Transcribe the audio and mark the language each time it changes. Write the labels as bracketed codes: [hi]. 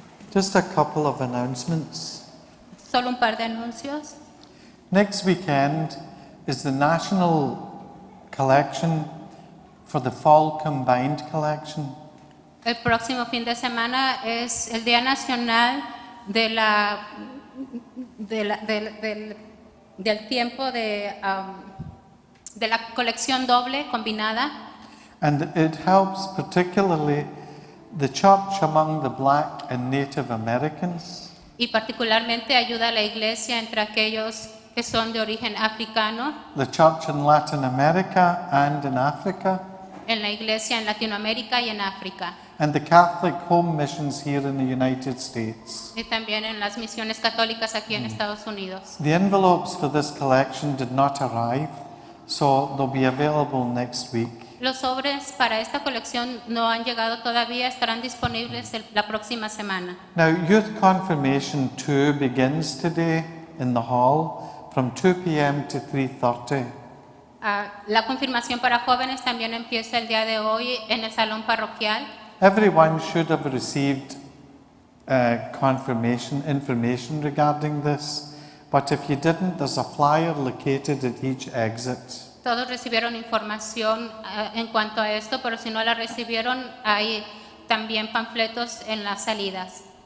[en] Just a couple of announcements. [es] Solo un par de anuncios. [en] Next weekend is the national collection for the fall combined collection. [es] El próximo fin de semana es el Día Nacional de del tiempo de la colección doble combinada. [en] And it helps particularly the church among the Black and Native Americans. [es] Y particularmente ayuda a la iglesia entre aquellos que son de origen africano, [en] The church in Latin America and in Africa, [es] en la iglesia en Latinoamérica y en África, [en] and the Catholic home missions here in the United States. [es] y también en las misiones católicas aquí en Estados Unidos. [en] The envelopes for this collection did not arrive, so they'll be available next week. [es] Los sobres para esta colección no han llegado todavía, estarán disponibles la próxima semana. [en] Now, Youth Confirmation 2 begins today in the hall from 2 p.m. to 3:30. [es] La confirmación para jóvenes también empieza el día de hoy en el salón parroquial. [en] Everyone should have received confirmation information regarding this, but if you didn't, there's a flyer located at each exit. [es] Todos recibieron información en cuanto a esto, pero si no la recibieron, hay también panfletos en las salidas.